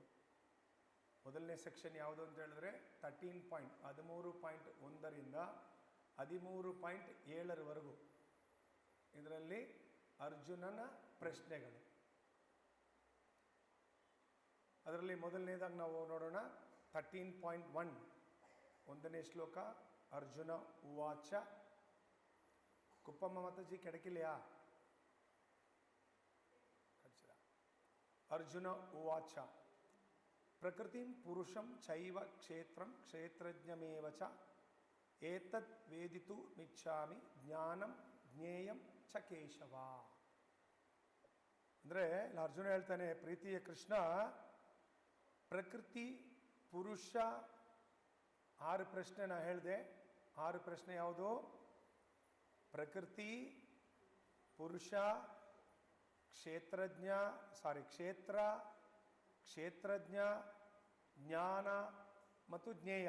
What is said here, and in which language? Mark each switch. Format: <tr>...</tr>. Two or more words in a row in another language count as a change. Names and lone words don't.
<kn>ಮೊದಲನೇ ಸೆಕ್ಷನ್ ಯಾವುದು ಅಂತ ಹೇಳಿದ್ರೆ 13.1ರಿಂದ 13.7 ಇದರಲ್ಲಿ ಅರ್ಜುನನ ಪ್ರಶ್ನೆಗಳು. ಅದರಲ್ಲಿ ಮೊದಲನೇದಾಗಿ ನಾವು ನೋಡೋಣ 13.1. 1ನೇ ಶ್ಲೋಕ.</kn> <sa>ಅರ್ಜುನ ಉವಾಚ.</sa> <kn>ಕುಪ್ಪಮ್ಮ ಮಾತಾಜಿ ಕೆಡಕಿಲ್ಯಾ?</kn> <sa>ಅರ್ಜುನ ಉವಾಚ. ಪ್ರಕೃತಿಂ ಪುರುಷಂ ಚೈವ ಕ್ಷೇತ್ರಂ ಕ್ಷೇತ್ರಜ್ಞಮೇವ ಚ ಏತದ್ ವೇದಿತುಮಿಚ್ಛಾಮಿ ಜ್ಞಾನಂ ಜ್ಞೇಯಂ ಚ ಕೇಶವ.</sa> <kn>ಅಂದರೆ ಅರ್ಜುನ ಹೇಳ್ತಾನೆ, ಪ್ರೀತಿಯ ಕೃಷ್ಣ, ಪ್ರಕೃತಿ, ಪುರುಷ 6 ಪ್ರಶ್ನೆ ನಾ ಹೇಳಿದೆ. 6 ಪ್ರಶ್ನೆ ಯಾವುದು? ಪ್ರಕೃತಿ, ಪುರುಷ, ಕ್ಷೇತ್ರ, ಕ್ಷೇತ್ರಜ್ಞ, ಜ್ಞಾನ ಮತ್ತು ಜ್ಞೇಯ.</kn>